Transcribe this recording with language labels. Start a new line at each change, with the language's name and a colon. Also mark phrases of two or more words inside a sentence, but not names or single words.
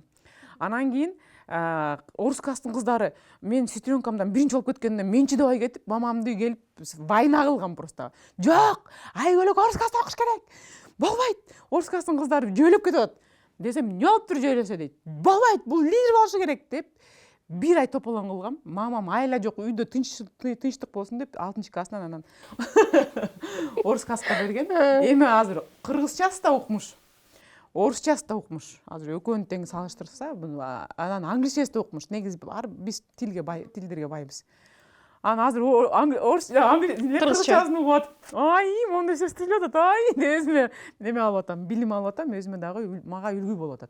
Kyrgyz: Анан кийин орус класстын кыздары мен сестренкамдан биринчи болуп кеткенине мен чыдабай кетип, мамамды келип война кылган просто. Жок, Айгөлөк орус класста окуш керек. Болбойт. Орус класстын кыздары жөөлөп кетип атат. Десем, не болуптур жөөлөсө дейт. Болбойт, бул лидер болушу керек деп. Бир ай топалаң кылгам. Мамам айла жок, үйдө тынчтык болсун деп 6-класстан анан орус класска берген. Эми азыр кыргызчасы да укмуш. Орусчасы да укмуш. Азыр экөөнү тең салыштырса, анан англисчеси да укмуш. Негизи биз тилдерге байбыз. Анан азыр кыргызчасын угуп атып, ай, моундай сөз сүйлөп атат, ай, өзүмө неме алып атам, билим алып атам, өзүмө дагы мага үлгү болуп атат.